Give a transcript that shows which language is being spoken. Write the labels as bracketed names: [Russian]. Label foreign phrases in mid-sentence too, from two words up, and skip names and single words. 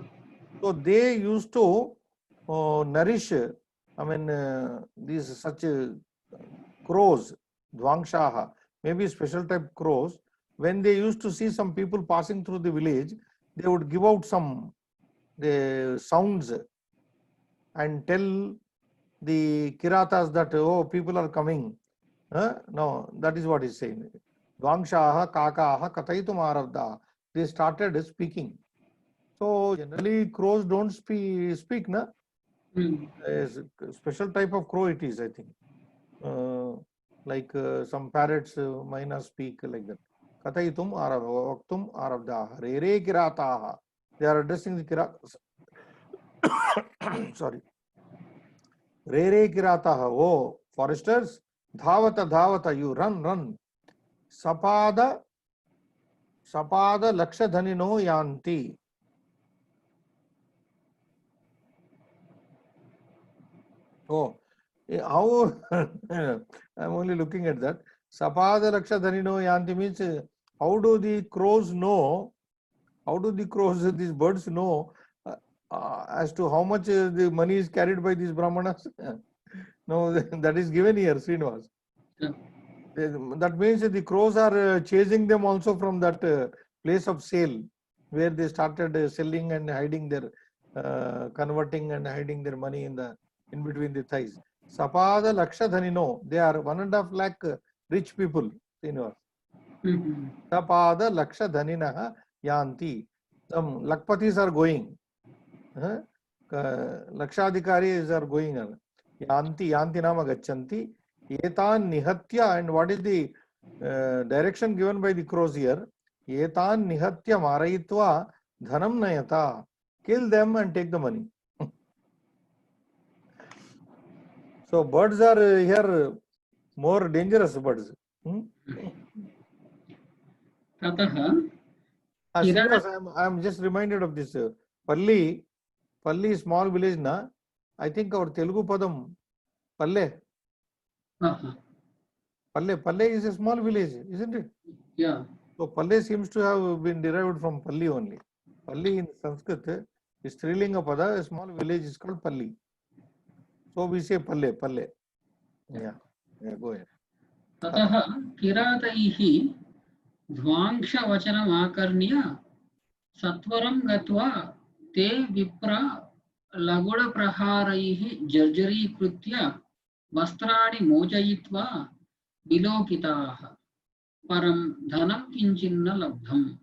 [English] So they used to nourish, these such crows, dvangshaha, maybe special type crows. When they used to see some people passing through the village, they would give out some sounds and tell the Kiratas that, oh, people are coming. No, that is what he's saying. [Sanskrit] Dvangshaha kakaha kataitum aravda. [English] They started speaking. So generally crows don't speak, na? A special type of crow it is, I think. Like some parrots, myna speak like that. [Sanskrit] Kataitum vaktum aravda. Re kirataha. [English] They are addressing the kiratas. [Sanskrit] Sorry. Re kirataha. [English] Oh, foresters. [Sanskrit] Dhavata dhavata. [English] You run. [Sanskrit] Sapada lakshadhanino yanti. [English] Oh, how I'm only looking at that. [Sanskrit] Sapada lakshadhanino yanti [English] means how do the crows know? How do the crows, these birds know as to how much the money is carried by these brahmanas? No, that is given here, Srinivas. Yeah. That means the crows are chasing them also from that place of sale where they started selling and hiding their, converting and hiding their money in between the thighs. [Sanskrit] Sapada lakshadhanino, [English] they are 1.5 lakh rich people, Srinivas. [Sanskrit] Sapada lakshadhaninaha yanti. [English] Some lakpatis are going. Lakshadhikaris are going. [Sanskrit] Yanti nama gachanti. Etan nihatya, [English] and what is the direction given by the crows here? [Sanskrit] Etan nihatya marayitva dhanam nayata. [English] Kill them and take the money. So birds are here more dangerous birds. [Sanskrit] Tataha [English] I am just reminded of this Palli small village na. I think our Telugu padam Palle. Palle is a small village, isn't it? Yeah. So Palle seems to have been derived from Palli only. Palli in Sanskrit is [Sanskrit] Strilinga pada. [English] A small village is called Palli. So we say Palle. Yeah, go ahead. [Sanskrit] Tataha kirataihi dhvangshavachanamakarnya satvaram gatva te vipra lagura praharaihi jarjarikritya vastrani mojayitva vilokitaha param dhanam kinchinna labdham.